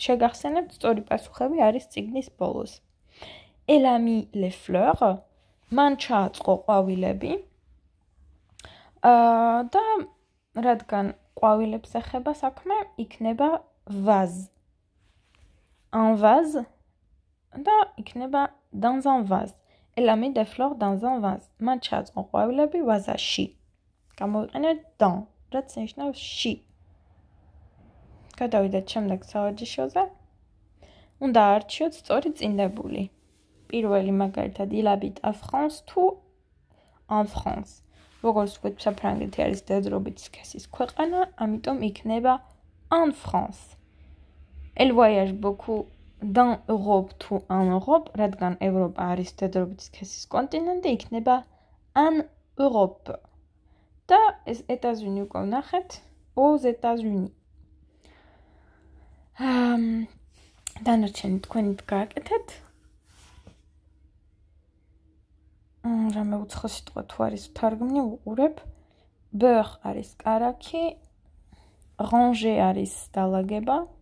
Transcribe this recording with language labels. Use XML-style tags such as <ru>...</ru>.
<ka>შეგახსენებთ, სწორი პასუხები არის წიგნის ბოლოს.</ka> <fr>Elle a mis les fleurs.</fr> <ka>მან ჩააწყო ყვავილები. და რადგან ყვავილებს ეხება საქმე, იქნება vase.</ka> <fr>Un vase</fr> <ka>და იქნება</ka> <fr>dans un vase. Elle a mis des fleurs dans un vase.</fr> <ka>მან ჩააწყო ყვავილები ვაზაში. გამოვიყენეთ dans, რაც ნიშნავს ში. გადავიდეთ შემდეგ სავარჯიშოზე. უნდა აარჩიოთ სწორი წინდებული. პირველი მაგალითად</ka> <fr>il habite à France</fr> <ka>თუ</ka> <fr>en France.</fr> <ka>როგორც ვთქვით, საფრანგეთი არის მდედრობითი სქესის ქვეყანა, ამიტომ იქნება en France.</ka> <fr>Elle voyage beaucoup dans Europe თუ en Europe,</fr> <ka>რადგან ევროპა არის მდედრობითი სქესის კონტინენტი, იქნება</ka> <fr>en Europe.</fr> <ka>და ეს ეტაზვინი უკვე ვნახეთ,</ka> <fr>aux États-Unis.</fr> <ka>დანარჩენი თქვენით გააკეთეთ. რამე უცხო სიტყვა თუ არის ვთარგმნი, ვუყურებ. Beurre არის კარაქი, ranger არის დალაგება.</ka>